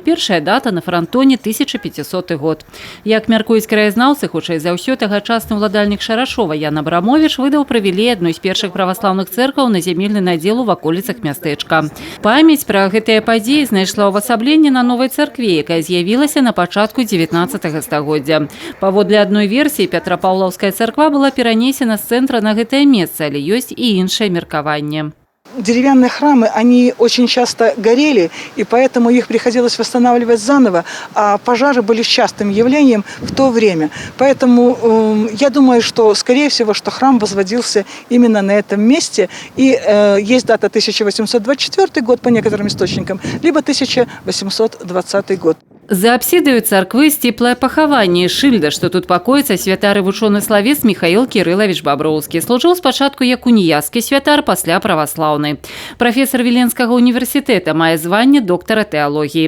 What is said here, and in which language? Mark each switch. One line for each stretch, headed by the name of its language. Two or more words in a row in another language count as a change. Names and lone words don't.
Belarusian: Першая дата на франтоне 1500 год. Як мяркуюць краязнаўцы, хутчэй за ўсё, тагачасны ўладальнік Шарашова Ян Абрамович выдаў прывілей адной з першых праваслаўных цэркваў на зямельны надзел у ваколіцах мястэчка. Памяць пра гэтыя падзеі знайшла ўвасабленне на новай царкве, якая з'явілася на пачатку 19 стагоддзя. Паводле адной версіі, Петропавлаўская церква
Russian: была перенесена с центра
Belarusian: на гэтае место, але
Russian: есть и
Belarusian: іншае меркаванне.
Russian: Деревянные храмы, они очень часто горели, и поэтому их приходилось восстанавливать заново, а пожары были частым явлением в то время. Поэтому я думаю, что, скорее всего, что храм возводился именно на этом месте, и есть дата 1824 год по некоторым источникам, либо 1820 год.
Belarusian: За апсідаю царквы сціплае пахаванне шыльда, што тут пакоіцца святар і вучоны славец Михаил Кириллович Баброўскі. Служыў спачатку як уніяцкі святар, пасля праваслаўны. Прафесор Віленскага універсітэта, мае званне доктара тэалогіі.